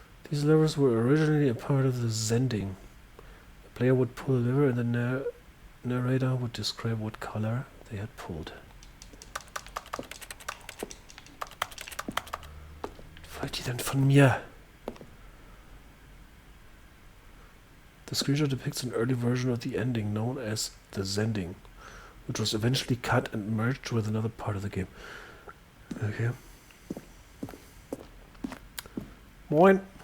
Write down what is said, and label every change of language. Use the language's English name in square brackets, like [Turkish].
[English] These levers were originally a part of the sending. The player would pull a lever and the narrator would describe what color they had pulled. [German] Was wollt ihr denn von mir? [English] The screenshot depicts an early version of the ending known as the sending, which was eventually cut and merged with another part of the game. Okay. [German] Moin.